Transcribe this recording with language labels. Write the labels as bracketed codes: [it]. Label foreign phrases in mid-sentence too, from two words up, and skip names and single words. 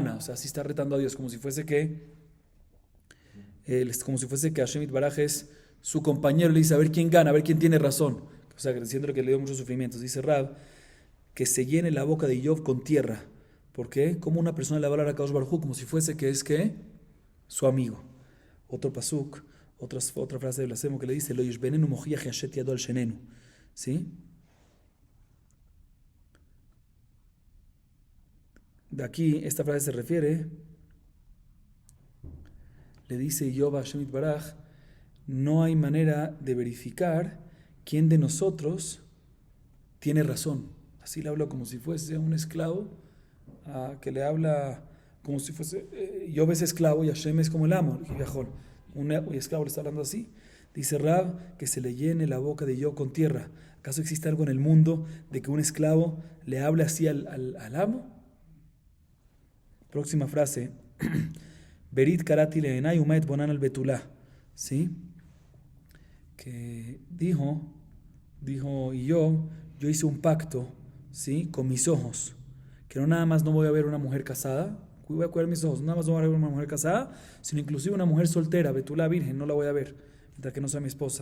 [es] O sea, si está retando a Dios, como si fuese que [he] השם יתברך [es] es su compañero, le dice a ver quién gana, a ver quién tiene razón. O sea, diciéndole que le dio muchos sufrimientos. Dice Rab, que se llene la boca de Job con tierra. ¿Por qué? Como una persona le va a hablar a [he] קדוש ברוך הוא [es] como si fuese que es que su amigo. Otro pasuk, otra frase de blasfemo que le dice, [he] לא יש ביננו מוכיח ישת ידו על שנינו. [es] ¿Sí? De aquí, esta frase se refiere, le dice Job a [he] השם יתברך, [es] no hay manera de verificar quién de nosotros tiene razón. Así le habla como si fuese un esclavo, que le habla como si fuese, Job es esclavo y Hashem es como el amo, un esclavo le está hablando así. Dice Rab, que se le llene la boca de Job con tierra. ¿Acaso existe algo en el mundo de que un esclavo le hable así al amo? Próxima frase. [he] ברית כרתי לעיני ומה אתבונן על בתולה. [es] ¿Sí? Que dijo, y yo hice un pacto, ¿sí? Con mis ojos, que no nada más no voy a ver una mujer casada, voy a cuidar mis ojos, no nada más no voy a ver una mujer casada, sino inclusive una mujer soltera, betulá virgen, no la voy a ver, mientras que no sea mi esposa.